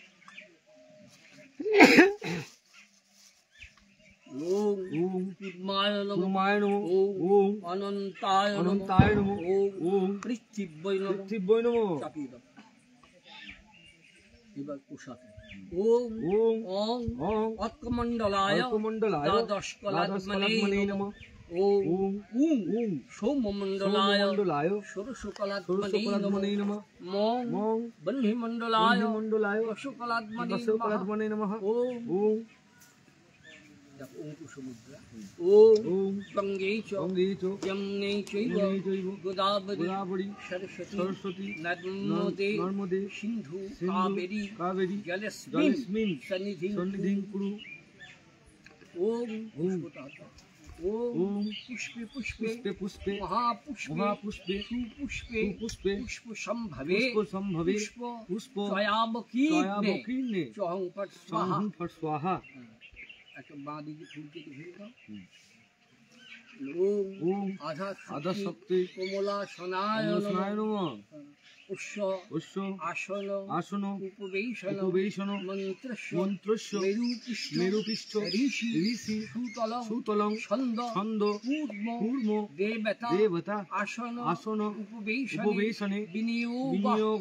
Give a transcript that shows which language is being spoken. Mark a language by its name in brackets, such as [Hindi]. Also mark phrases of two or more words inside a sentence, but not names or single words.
[Sanskrit] ওম পূর্ণায় নমঃ, ওম অনন্তায় নমঃ, ওম পৃথিব্যৈ নমঃ। [Bangla] চাপিয়ে দাও। এবার প্রসাদ। [Sanskrit] ওম ওম অর্কমণ্ডলায় দ্বাদশ কলাত্মনে নমঃ। ওম উম সৌমমণ্ডলায় ষোড়শকলাত্মনে নমঃ। মং ব্রহ্মমণ্ডলায় দশকলাত্মনে নমঃ। ওম অঙ্কুশমুদ্রা। ওম গঙ্গে চ যমুনে চৈব গোদাবরী সরস্বতী নর্মদে সিন্ধু কাবেরী জলেস্মিন সন্নিধিং কুরু। ওম ওম পুষ্পে মহাপুষ্পে সুপুষ্পে পুষ্পসম্ভবে পুষ্প ত্রয়াবকীর্ণে চহং ফট স্বাহা। [Bangla] একটা বাঁ দিকে ফুল কেটে ফেলে দাও। [Sanskrit] ওম আধা শক্তি কমলা সনায় নমঃ। উষ্য আসন উপবেশন মন্ত্রস্য মেরুপৃষ্ঠ ঋষি সুতলং ছন্দ কূর্ম দেবতা আসন উপবেশনে বিনিয়োগ।